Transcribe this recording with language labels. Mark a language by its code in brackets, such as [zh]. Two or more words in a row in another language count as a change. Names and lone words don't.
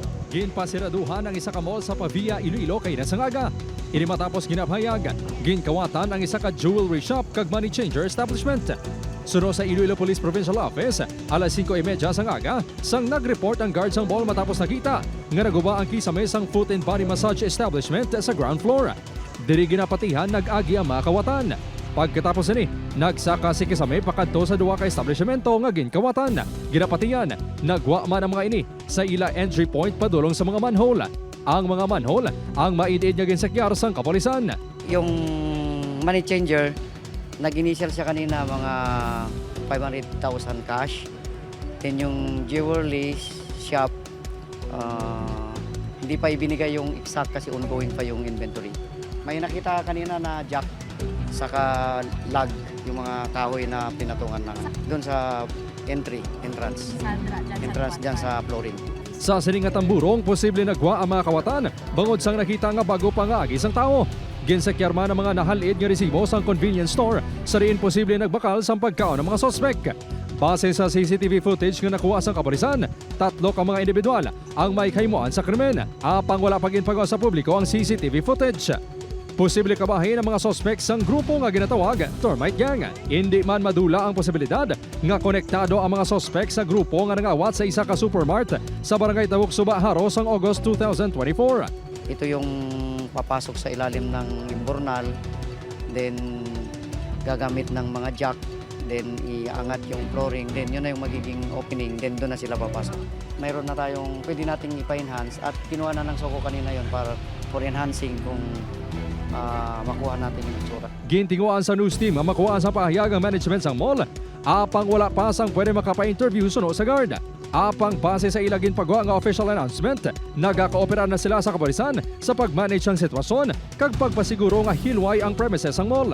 [hil] Ginpasiraduhan ang isa ka mall sa Pavia, Iloilo kay Nasangaga. Ini matapos ginapahayag, ginkawatan ang isa ka [en] jewelry shop [hil] kag [en] money changer establishment. [hil] Suno sa Iloilo Police Provincial Office, alas 5:30 sang aga, sang nag-report ang guard sang mall matapos nakita nga naguba ang kisame sang [en] foot and body massage establishment [hil] sa [en] ground floor. [hil] Diri ginapatihan nag-agi ang mga kawatan. Pagkatapos ini, nagsaka si kisame pakadto sa duwa ka establishmento nga ginkawatan. Ginapatihan, nagwa man ang mga ini sa ila entry point padulong sa mga manhole. Ang mga manhole ang maidid nga ginsakyar sang kapulisan. [tl] Yung [en] money changer, [tl] nag-initial siya kanina mga 500,000 cash. Then yung [en] jewelry shop, [tl] hindi pa ibinigay yung exact kasi ongoing pa yung inventory. May nakita kanina na jack, saka lag, yung mga kahoy na pinatungan na doon sa entrance dyan sa flooring. [hil] Sa siningatang burong, posible nagwa ang mga kawatan bangod sang nakita nga bago pa nga agi sang tao. Ginsakyar man ang mga nahalid nga resibo sang [en] convenience store, [hil] sa riin posible nagbakal sa pagkaon ng mga sospek. Base sa [en] CCTV footage [hil] nga nakuha sang kapulisan, 3 ka mga individual ang may kaymuan sa krimen. Apang wala paginpagawa sa publiko ang [en] CCTV footage. [hil] Posible kabahin ang mga suspects sang grupo nga ginatawag Termite Gang. Hindi man madula ang posibilidad nga konektado ang mga suspects sa grupo nga nangawat sa isa ka supermart sa barangay Tawok Suba, Haro sang August 2024. [tl] Ito yung papasok sa ilalim ng imbornal, then gagamit ng mga jack, then iangat yung flooring, then yun na yung magiging opening, then doon na sila papasok. Mayroon na tayong pwede nating ipa-enhance at kinuha na ng Soko kanina yon para for enhancing kung makuha natin yung itsura. [hil] Gintinguan sa news team ang makuha sa pahayag ang management sang mall. Apang wala pa sang pwede makapa-interview suno sa guard. Apang base sa ilagin pagwa nga [en] official announcement, [hil] nagaka-opera na sila sa kapulisan sa pag-manage ang sitwasyon kag pagpasiguro nga hilway ang premises ang mall.